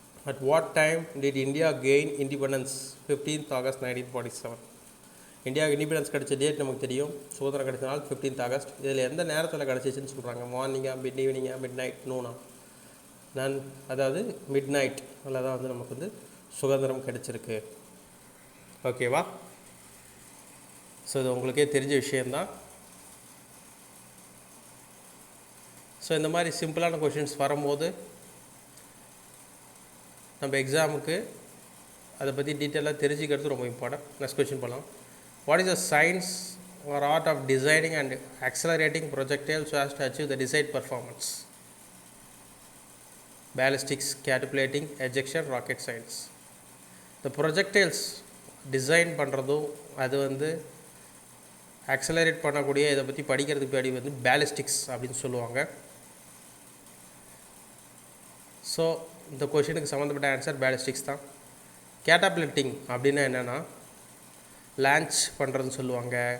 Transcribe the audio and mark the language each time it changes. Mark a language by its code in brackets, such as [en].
[en] At what time did India gain independence? 15th August 1947. [ta] India independence கிடச்ச date நமக்கு தெரியும். சுதந்திரம் கிடைச்ச நாள் 15th August. இதில் எந்த நேரத்தில் கிடச்சிச்சின்னு சொல்கிறாங்க? மார்னிங்கா, மிட் ஈவினிங்கா, மிட் நைட், நூனா? அதாவது மிட் நைட் அதில் தான் வந்து நமக்கு வந்து சுதந்திரம் கிடைச்சிருக்கு. ஓகேவா? ஸோ இது உங்களுக்கே தெரிஞ்ச விஷயந்தான். ஸோ இந்த மாதிரி சிம்பிளான கொஷின்ஸ் வரும்போது நம்ம எக்ஸாமுக்கு அதை பற்றி டீட்டெயிலாக தெரிஞ்சுக்கிறது ரொம்ப இம்பார்ட்டன்ட். நெக்ஸ்ட் கொஷின் போகலாம். [en] What is the science or art of designing and accelerating projectiles so as to achieve the desired performance? Ballistics, catapulting, ejection, rocket science. [ta] இந்த ப்ரொஜெக்டைல்ஸ் டிசைன் பண்ணுறதும் அது வந்து ஆக்சலரேட் பண்ணக்கூடிய இதை பற்றி படிக்கிறதுக்கு முன்னாடி வந்து பேலிஸ்டிக்ஸ் அப்படின்னு சொல்லுவாங்க. ஸோ இந்த கொஷினுக்கு சம்மந்தப்பட்ட ஆன்சர் பேலிஸ்டிக்ஸ் தான். கேட்டாபிலிட்டிங் அப்படின்னா என்னென்னா லான்ச் பண்ணுறதுன்னு சொல்லுவாங்க.